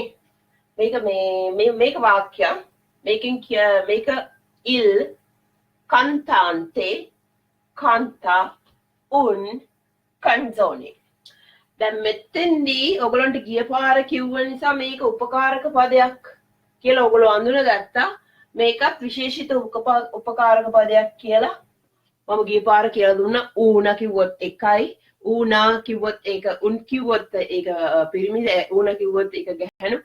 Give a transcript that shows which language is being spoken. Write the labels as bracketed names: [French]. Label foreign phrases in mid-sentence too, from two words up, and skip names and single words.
[Sinhala] මේක වාක්‍යයක්. [Italian] මේක il cantante canta un canzone. [Sinhala] දැන් මෙතෙන්දී ඔයගලන්ට ගිය පාර කිව්ව නිසා මේක උපකාරක පදයක් කියලා ඔයගොල්ලෝ අඳුනගත්තා. මේකත් විශේෂිත උපකාරක පදයක් කියලා මම ගිය පාර කියලා දුන්නා. ඌනා කිව්වොත් එකයි, ඌනා කිව්වොත් ඒක, උන් කිව්වොත් ඒක පිරිමි, ඌනා කිව්වොත් ඒක ගැහැණු.